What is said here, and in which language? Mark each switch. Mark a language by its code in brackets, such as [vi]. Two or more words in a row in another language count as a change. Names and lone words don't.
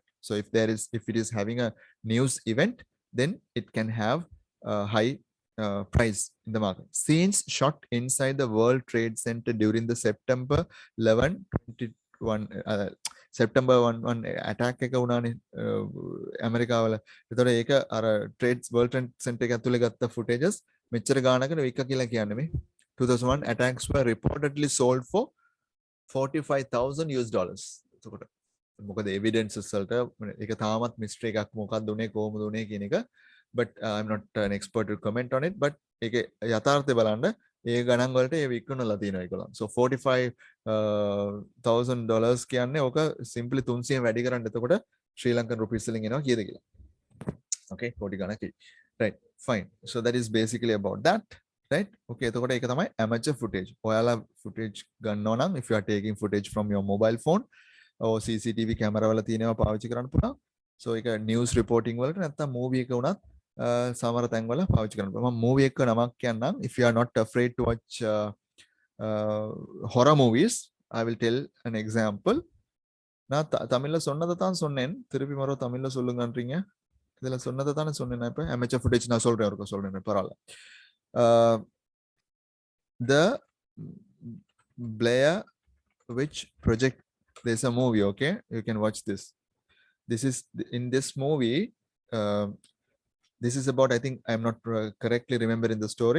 [en] So if it is having a news event, then it can have a high price in the market. Scenes shot inside the World Trade Center during the September 11, 21. [si] September 1 attack එක වුණානේ ඇමරිකාවල. ඒතකොට ඒක අර World Trade Center එක ඇතුලේ ගත්ත footages මෙච්චර ගානකට වික කියලා කියන්නේ මේ [en] 2001 attacks were reportedly sold for [si] $45,000. එතකොට මොකද evidences වලට ඒක තාමත් mystery එකක් මොකක්ද උනේ කොහොමද උනේ කියන එක. [en] But I'm not an expert to comment on it, but [si] ඒකේ යථාර්ථය බලන්න ඒ ගණන් වලට ඒ විකුණලා තියෙනවා ඒගොල්ලන්. So $45,000 කියන්නේ ඕක simply 300 වැඩි කරන්න එතකොට [en] Sri Lankan rupees [si] වලින් එනවා කීයද කියලා. Okay, කෝටි ගණනක්. [en] Right, fine. So that is basically about that. Right? [si] Okay, එතකොට ඒක තමයි [en] amateur footage. ඔයාලා footage ගන්නවා නම් if you are taking footage from your mobile phone or CCTV camera [si] වල තියෙනවා පාවිච්චි කරන්න පුළුවන්. So ඒක [en] news reporting [si] වලට නැත්නම් movie එක උනත් සමහර තැන්වල පාවිච්චි කරන්න පුළුවන්. මම movie එක නමක් කියන්නම්. [en] If you are not afraid to watch horror movies, I will tell an example. [ta] நான் தமிழ்ல சொன்னதை தான் சொன்னேன். திருப்பி மறுபடியும் தமிழ்ல சொல்லுங்கன்றீங்க. இதுல சொன்னதை தானே சொன்னேன் நான் இப்ப [en] amateur footage [ta] நான் சொல்றேன் ஒருக்க சொல்றேன் பரவாயில்ல. [en] The Blair Witch Project, there's a movie, okay? You can watch this. This is in this movie. This is about, I think I'm not correctly remembering the story.